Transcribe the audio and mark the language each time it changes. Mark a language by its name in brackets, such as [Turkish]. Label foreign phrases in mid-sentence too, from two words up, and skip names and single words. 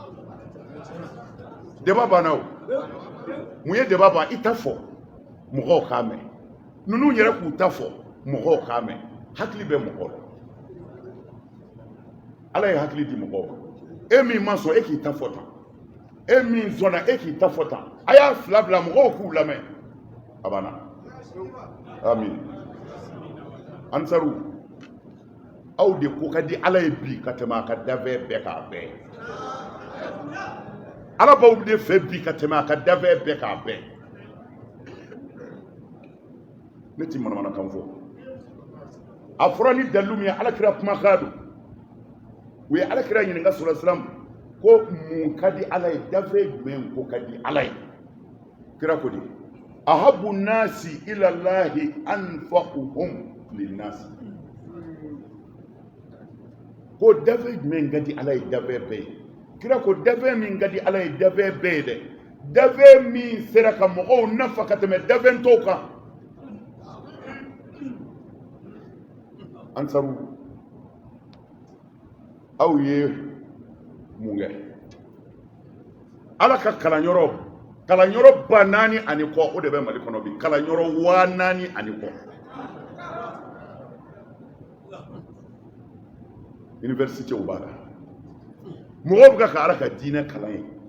[Bambara] débat banna o mun ye débat ban i ta fɔ mɔgɔw k'a mɛn ninnu yɛrɛ k'u ta fɔ mɔgɔw k'a mɛn hakili bɛ mɔgɔw la ala ye hakili di mɔgɔw ma e min ma sɔn e k'i ta fɔ tan e min sɔnna e k'i ta fɔ tan a y'a fila bila mɔgɔw k'u lamɛn a banna amin ansaru aw de ko ka di ala ye bi ka tɛmɛ a ka dafɛn bɛɛ k'a bɛɛ ala b'aw de fɛ bi ka tɛmɛ a ka dafɛn bɛɛ k'a bɛɛ ne ti manamanakan fɔ a fɔra ni dalilu min ye alakira kumakan don u ye alakira ɲininka [Arabic] صلى الله عليه وسلم [Bambara] ko mun ka di ala ye dafɛn jumɛn ko ka di ala ye kira ko di [Arabic] أحب الناس إلى الله أنفعهم للناس [Bambara] ko dafɛn jumɛn ka di ala ye dafɛn bɛɛ ye kira ko dafɛn min ka di ala ye dafɛn bɛɛ ye dɛ dafɛn min sera ka mɔgɔw nafa ka tɛmɛ dafɛn tɔw kan ansaru aw ye mun kɛ ala ka kalanyɔrɔ ba 4 ani kɔ o de bɛ Mali kɔnɔ bi kalanyɔrɔ 4 ani kɔ université b'a la mɔgɔw bɛ ka ala ka diinɛ kalan ye